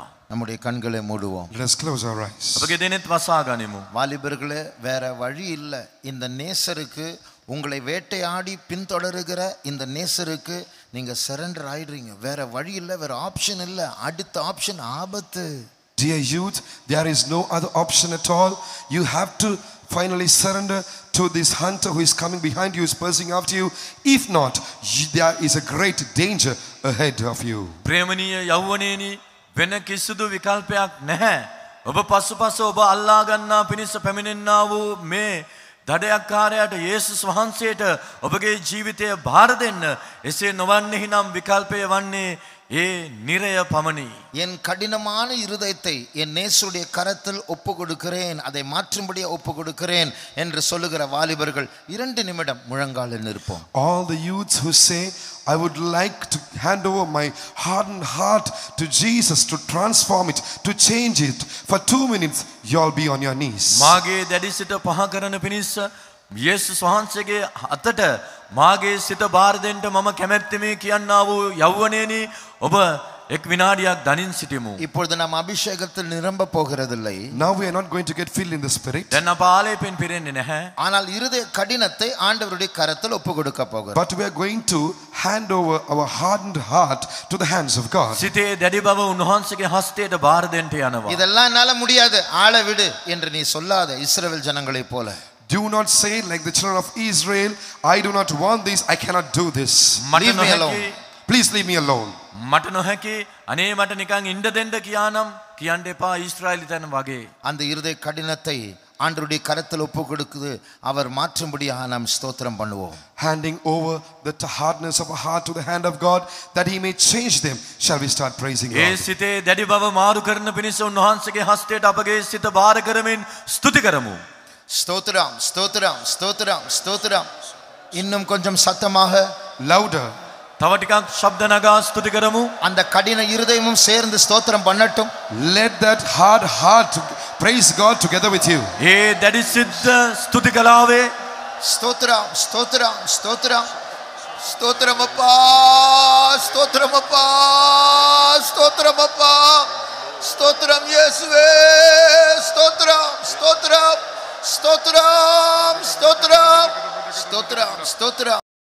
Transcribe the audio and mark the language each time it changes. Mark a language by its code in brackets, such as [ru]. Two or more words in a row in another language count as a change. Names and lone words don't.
[ta] நம்முடைய கண்களை மூடுவோம். [en] Let us close our eyes. [si] ඔබගේ දෙනෙත් වසා ගනිමු. [ta] வாலிபர்களே, வேற வழி இல்லை. இந்த நேசருக்கு, உங்களை வேட்டையாடி பின்தொடருகிற இந்த நேசருக்கு நீங்க சரண்டர் ஆயிடுறீங்க. வேற வழி இல்லை, வேற ஆப்ஷன் இல்லை. அடுத்த ஆப்ஷன் ஆபத்து. [en] Dear youth, there is no other option at all. You have to finally surrender to this hunter who is coming behind you, is pursuing after you. If not, there is a great danger ahead of you. [si] ප්‍රේමණීය යෞවනයනි, වෙන කිසිදු විකල්පයක් නැහැ. ඔබ පසුපස ඔබ අල්ලා ගන්නා පිණිස පැමිණෙන්නා වූ මේ දඩයක්කාරයාට යේසුස් වහන්සේට ඔබගේ ජීවිතය භාර දෙන්න. එසේ නොවන්නේහි නම් විකල්පය වන්නේ ඒ නිරය පමණි. [ta] என் கடினமான இருதயத்தை என் நேசருடைய கரத்தில் ஒப்பு கொடுக்கிறேன், அதை மாற்றும்படியே ஒப்பு கொடுக்கிறேன் என்று சொல்லுகிற வாலிபர்கள் 2 நிமிடம் முழங்காலில் நிற்போம். [en] All the youths who say, I would like to hand over my hardened heart to Jesus to transform it, to change it. For 2 minutes, you all be on your knees. [si] මාගේ දැඩි සිත පහ කරන පිණිස යේසුස් වහන්සේගේ අතට මාගේ සිත බාර දෙන්න මම කැමැත්තෙමි කියනා වූ යෞවනයනි ඔබ එක් විනාඩියක් දනින් සිටිමු. [ta] இப்பொழுது நாம் அபிஷேகத்தில் நிரம்ப போகிறதில்லை. [en] Now we are not going to get filled in the spirit. [si] දැන් අප ආලේපෙන් පිරෙන්නේ නැහැ. [ta] ஆனால் இருதய கடினத்தை ஆண்டவருடைய கரத்தில் ஒப்பு கொடுக்க போகிறோம். [en] But we are going to hand over our hardened heart to the hands of God. [si] සිතේ දැඩි බව උන්වහන්සේගේ හස්තයට බාර දෙන්න යනවා. [ta] இதெல்லாம் என்னால முடியாது, ஆள விடு என்று நீ சொல்லாத இஸ்ரவேல் ஜனங்களைப் போல. [en] Do not say like the children of Israel, I do not want this, I cannot do this. Leave me alone. Please leave me alone. [si] මට නොහැකි අනේ මට නිකන් ඉන්න දෙන්න කියානම් කියන්න එපා ඊශ්‍රායලිතන වගේ. [ta] அந்த இருதய கடினத்தை ஆண்டவருடைய கரத்தில் ஒப்பு கொடுக்குது அவர் மாற்றும்படியாக நாம் ஸ்தோத்திரம் பண்ணுவோம். [en] Handing over the hardness of a heart to the hand of God that he may change them, shall we start praising God. [si] ඒ සිතේ දැඩි බව මාරු කරන පිණිස උන්වහන්සේගේ හස්තයට අපගේ සිත බාර කරමින් ස්තුති කරමු. [ta] ஸ்தோத்திரம் ஸ்தோத்திரம் ஸ்தோத்திரம் ஸ்தோத்திரம். இன்னும் கொஞ்சம் சத்தமாக, [en] Louder. [si] තව ටිකක් ශබ්ද නගා ස්තුති කරමු. [ta] அந்த கடின இருதயமும் சேர்ந்து ஸ்தோத்திரம் பண்ணட்டும். [en] Let that hard heart praise God together with you. [si] ඒ දැඩි සිත ස්තුති කලාවේ [ta] ஸ்தோத்திரம் ஸ்தோத்திரம் ஸ்தோத்திரம் ஸ்தோத்திரம் அப்பா ஸ்தோத்திரம் அப்பா ஸ்தோத்திரம் அப்பா ஸ்தோத்திரம் இயேசுவே ஸ்தோத்திரம் ஸ்தோத்திரம் ஸ்தோத்திரம் ஸ்தோத்திரம் ஸ்தோத்திரம் ஸ்தோத்திரம்.